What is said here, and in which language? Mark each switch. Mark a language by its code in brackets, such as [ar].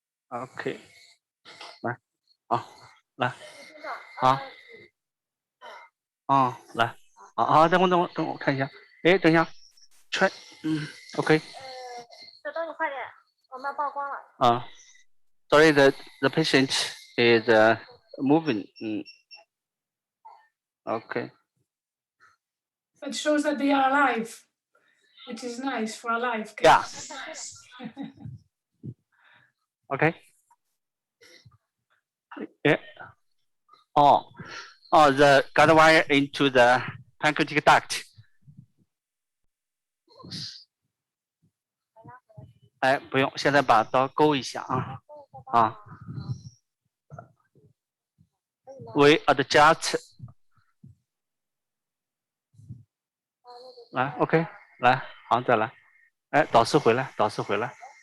[zh] OK， 来，好，来，好，来，好，等我看一下，哎，等一下，OK。小东，你快点，我们要曝光了。 [en] Sorry, the patient is moving. OK. It shows that they are alive, which is nice for a live case. Yeah. OK. Yeah. The guide wire into the pancreatic duct. [zh] 哎，不用，现在把刀勾一下啊。 [en] We adjust. [zh] 来 ，OK， 来，好，再来。哎，导师回来，导师回来。